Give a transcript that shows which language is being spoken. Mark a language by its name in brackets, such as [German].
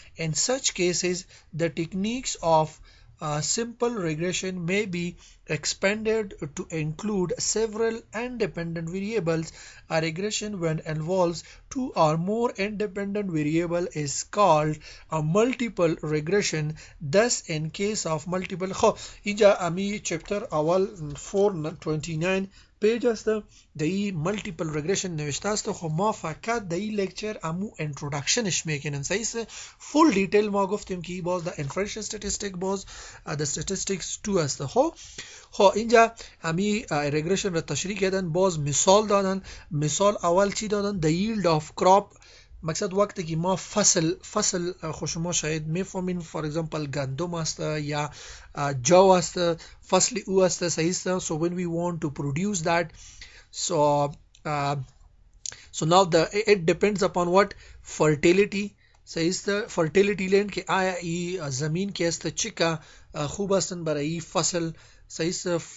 [English] In such cases, the techniques of simple regression may be expanded to include several independent variables. A regression when involves two or more independent variables is called a multiple regression. Thus, in case of multiple [Persian] اینجا امی چپتر اول 429 پیج است در این مالتیپل رگرشن نوشته است. خب ما فقط در این لکچر امو انترودکشنش میکنیم. صحیح فول دیتیل ما گفتیم که باز در انفرنشل استاتستیک باز در استاتستیکس 2 است. خب اینجا همی رگرشن را تشریح کردن، باز مثال دادن. مثال اول چی دادن؟ [English] the yield of crop. [Persian] مقصد وقتی که ما فصل شما شاید میفهمین، فور ایگزامپل گندم است یا جو است، فصل او است. صحیح است. [English] so when we want to produce that, so now it depends upon what fertility. [Persian] صحیح است. fertility land که آیا ای زمین که است چیکا خوب استن برای فصل. صحیح است.